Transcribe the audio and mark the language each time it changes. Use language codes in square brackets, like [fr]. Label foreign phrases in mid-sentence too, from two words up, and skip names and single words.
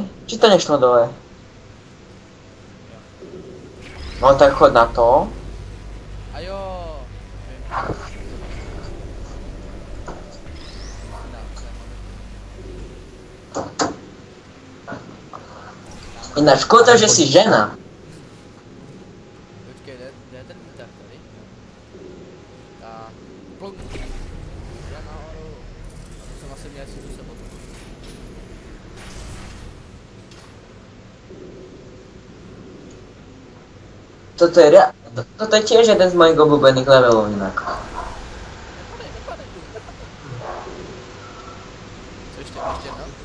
[sk] Či to nešlo dole? No tak chod na to. Ináč škoda, že si žena. [cs] Počkej, kde je ten výtah tady? Tak, plunk. Já nahoru. To jsem asi měl si tu sebou. [sk] Toto je tiež jeden z mojich obľúbených levelov inak. [cs] Nepadej tu. Co ještě, no?